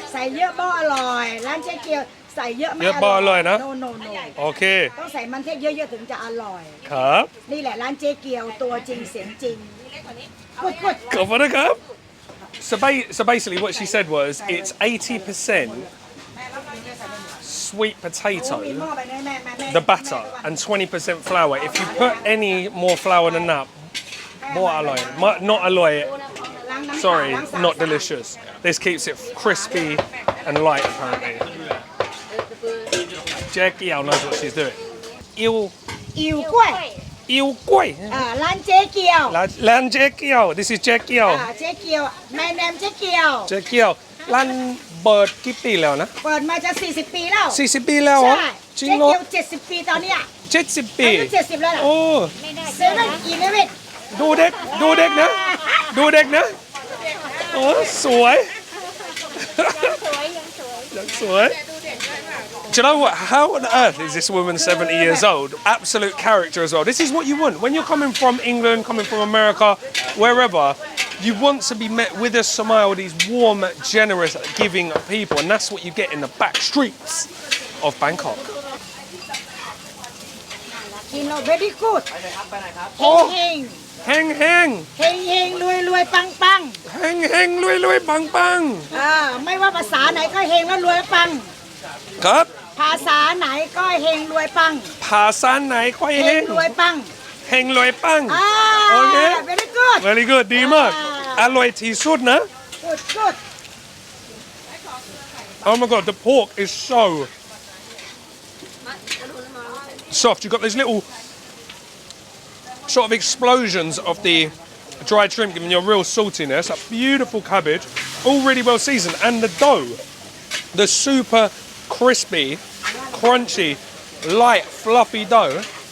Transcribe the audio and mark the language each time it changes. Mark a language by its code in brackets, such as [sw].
[th] ใส่เยอะบ่อร่อย ร้านเจ๊เกียวใส่เยอะไม่ เยอะบ่อร่อยนะ โน โอเค ต้องใส่มันเทศเยอะๆถึงจะอร่อย ครับ นี่แหละร้านเจ๊เกียวตัวจริงเสียงจริงกด ขอบคุณนะครับ [en] So basically what she said was it's 80% sweet [th] มี [en] potato, [th] หม้อไปแม่ [en] the batter, and 20% flour. If you put any more flour than that, more alloy. Not alloy, sorry, not delicious. This keeps it crispy and light apparently. Jae Kiew knows what she's doing. [th] อิวกล้วย อิวกล้วย ร้านเจ๊เกียว ร้านเจ๊เกียว [en] This is Jae Kiew. [th] เจ๊เกียวแม่แนมเจ๊เกียว Jae Kiew. ร้านเปิดกี่ปีแล้วนะ เปิดมาจะ40 ปีแล้ว 40 ปีแล้วเหรอ ใช่ จริง เจ๊ เหรอ เกียว70 ปีตอนเนี้ย 70 ปี อายุ70แล้วล่ะ โอ้ เซเว่นอีเลฟเว่น ดูเด็กนะ ดูเด็กนะ โอ้สวยยังสวย [en] Do you know what? How on earth is this woman 70 years old? Absolute character as well. This is what you want. When you're coming from England, coming from America, wherever, you want to be met with a smile, these warm, generous, giving people. And that's what you get in the back streets of Bangkok. [th] กินเรา [en] very good [th] โอ้ เฮง Heng heng. เฮงเฮงรวยรวยปังปัง Heng heng, lui lui, bang bang. ไม่ว่าภาษาไหนก็เฮงและรวยและปัง ครับ ภาษาไหนก็เฮงรวยปัง ภาษาไหนก็ เฮ เฮ ง ง รวยปัง เฮงรวยปัง โอ เค [en] very good Very good [th] ดีมาก อร่อยที่สุดนะ [en] good good Oh my god, the pork is so soft. You've got these little sort of explosions of the dried shrimp giving you a real saltiness. A beautiful cabbage, all really well seasoned. And the dough, the super crispy, crunchy, light, fluffy dough.